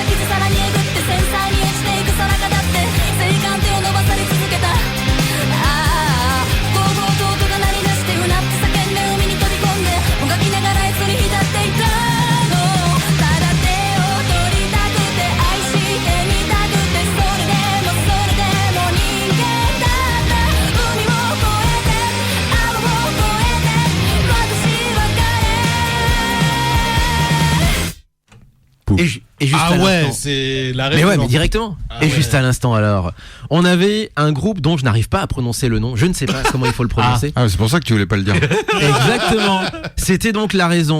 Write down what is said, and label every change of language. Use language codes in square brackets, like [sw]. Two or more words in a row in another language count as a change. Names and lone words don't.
[ja] 傷さらにえぐって繊細に落ちていく空がだって静観手を伸ばされ続けたゴーゴーと音が鳴り出してうなって叫んで海に飛び込んでもがきながらそに浸っていたのただ手を取りたくて愛してみたくてそれでも人間だった海を越えて青を越えて私は [fr] Et juste Ah à ouais, l'instant. c'est la Mais réponse. ouais, mais directement. Ah Et ouais. juste à l'instant alors, on avait un groupe dont je n'arrive pas à prononcer le nom. Je ne sais pas comment il faut le prononcer. Ah, c'est pour ça que tu voulais pas le dire. Exactement. C'était donc la raison.